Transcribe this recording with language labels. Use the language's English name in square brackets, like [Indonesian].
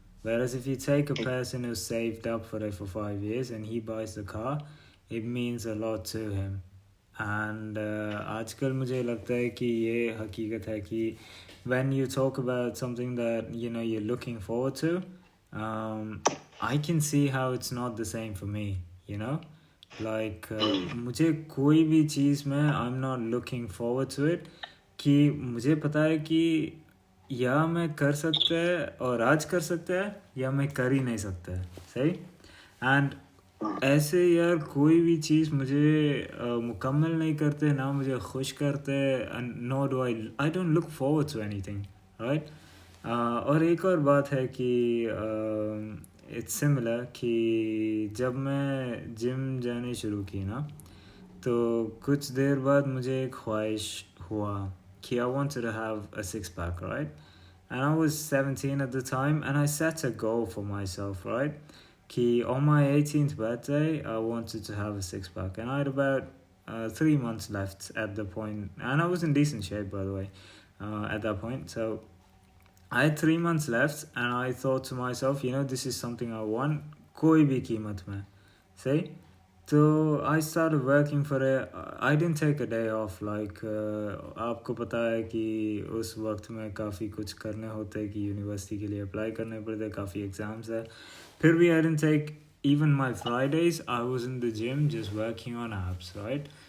[English] Whereas if you take a person who's saved up for it for 5 years and he buys the car, it means a lot to him. And [Hindi] आजकल मुझे लगता है कि [English] ये हकीकत है कि when you talk about something that you're looking forward to, I can see how it's not the same for me, [Hindi] like मुझे कोई भी चीज़ में [English] I am not looking forward to it, [Hindi] कि मुझे पता है कि या मैं कर सकता है और आज कर सकता है, या मैं कर ही नहीं सकता है, सही। एंड ऐसे यार कोई भी चीज़ मुझे मुकम्मल नहीं करते, ना मुझे खुश करते, [English] No do I don't look forward to anything, right. [Hindi] और एक और बात है कि [English] it's similar [Hindi] कि जब मैं जिम जाने शुरू की ना, तो कुछ देर बाद मुझे एक ख्वाहिश हुआ कि [English] I wanted to have a six pack, right. And I was 17 at the time, and I set a goal for myself, right? Ki on my 18th birthday, I wanted to have a six pack, and I had about 3 months left at the point, and I was in decent shape, by the way, at that point. So I had 3 months left, and I thought to myself, this is something I want, [Hindi] koi bhi कीमत में, [English] see? So I started working for it. I didn't take a day off. [Hindi] Like आपको पता है कि उस वक्त में काफ़ी कुछ करने होते हैं, कि यूनिवर्सिटी के लिए अप्लाई करने पड़ते, काफ़ी एग्ज़ाम्स है। फिर भी [English] I didn't take even my Fridays. I was in the gym just working on abs, right?